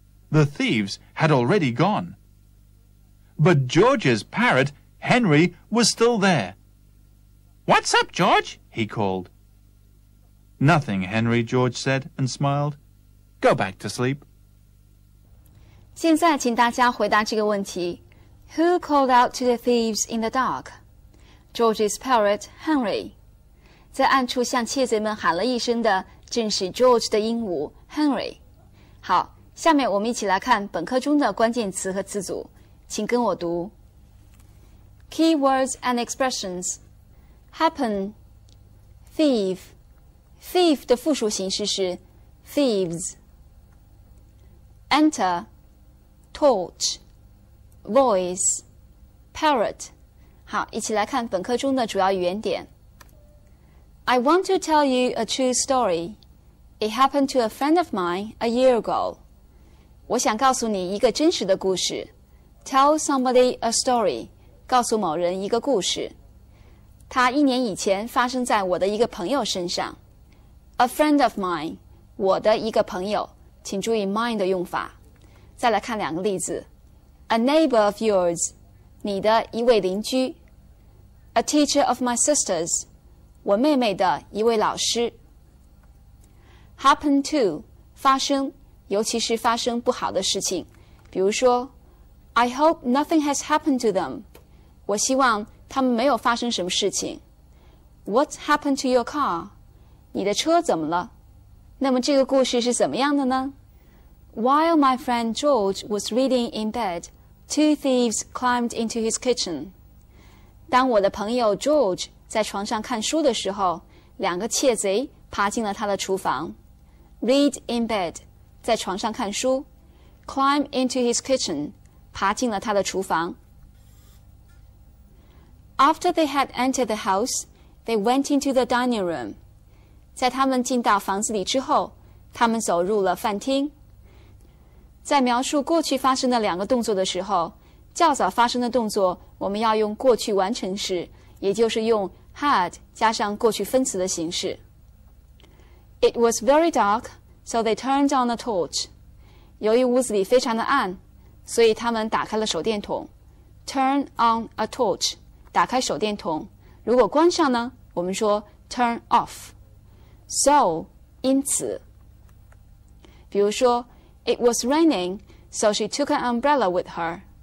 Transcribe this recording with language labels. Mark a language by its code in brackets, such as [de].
[en] The thieves had already gone. But George's parrot, Henry, was still there. "What's up, George?" he called. "Nothing, Henry," George said and smiled. "Go back to sleep." [zh] 现在请大家回答这个问题 [en] Who called out to the thieves in the dark? George's parrot, Henry. [zh] 在暗处向窃贼们喊了一声的正是 George 的鹦鹉 Henry。好，下面我们一起来看本课中的关键词和词组，请跟我读 [en] Key words and expressions Happen Thief Thief [zh] 的复数形式是 thieves Enter Torch Voice Parrot 好，一起来看本课中的主要语言点 [en] I want to tell you a true story. It happened to a friend of mine a year ago. [zh] 我想告诉你一个真实的故事 [en] Tell somebody a story. [zh] 告诉某人一个故事它1年以前发生在我的一个朋友身上 [en] A friend of mine [zh] 我的一个朋友请注意 mine 的用法再来看两个例子 [en] A neighbor of yours [zh] 你的一位邻居 [en] A teacher of my sisters [zh] 我妹妹的一位老师 [en] Happen to [zh] 发生尤其是发生不好的事情比如说 [en] I hope nothing has happened to them [zh] 我希望他们没有发生什么事情 [en] What happened to your car? [zh] 你的车怎么了？那么这个故事是怎么样的呢？ [en] While my friend George was reading in bed, two thieves climbed into his kitchen. [zh] 当我的朋友 George 在床上看书的时候，两个窃贼爬进了他的厨房。 [en] Read in bed [zh] 在床上看书 [en] Climb into his kitchen [zh] 爬进了他的厨房 [en] After they had entered the house, they went into the dining room. [zh] 在他们进到房子里之后，他们走入了饭厅。在描述过去发生的两个动作的时候，较早发生的动作我们要用过去完成时，也就是用 had 加上过去分词的形式。 [en] It was very dark, so they turned on a torch. [zh] 由于屋子里非常的暗，所以他们打开了手电筒。 [en] Turn on a torch. [zh] 打开手电筒如果关上呢我们说 [en] turn off So [zh] 因此比如说 [en] It was raining So she took an umbrella with her